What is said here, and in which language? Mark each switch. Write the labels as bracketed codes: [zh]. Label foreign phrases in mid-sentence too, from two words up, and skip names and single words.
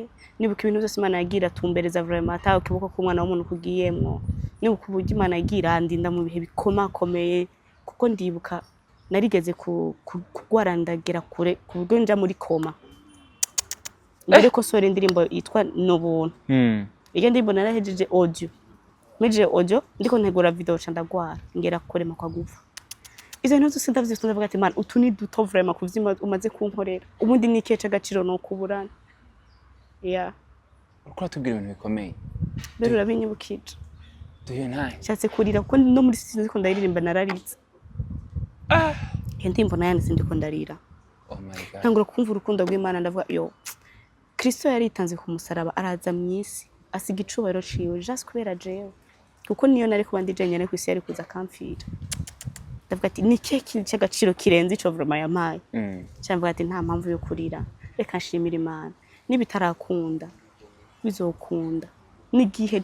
[rn] nibuka ibintu byose Imana yagira tumbereza vraiment ataho kiboko k'umwana w'umuntu kugiyemwo nibuka uburyo Imana yagira ndinda mu bihe bikomakomeye kuko ndibuka narigeze kugwarandagira kure ku buryo nja muri koma mbere ko sore indirimbo yitwa Nobuntu iyo ndirimbo narahejeje audio ndiko ntegura video ca ndagwara ngera kurema kwa gupfa izo ntu zose ndavye ndavuga ati man utu ni duto vraiment kuvyima umaze kunkorera ubundi ni kece agaciro no kuburana uko tubwira ibintu bikomeye rero urabinyibukije duhe ntaye cyatse kurira ko no muri sinzi ko ndaririmba nararitse ndirimbo nayanditse ndiko ndarira [en] oh my god [rn] ntangura kumva urukundo rw'Imana ndavuga Kristo yaritanze ku musaraba araza mwisi asiga icubaro ciwe just kubera jewe kuko niyo nari kuba ndi jenyene ku isi yari kuza kampfira ndavuga ati ni keke cy'agaciro kirenze ico vraiment yamaye cyamvuga ati nta mpamvu yo kurira reka nshimira Imana nibitarakunda bizokunda nigihe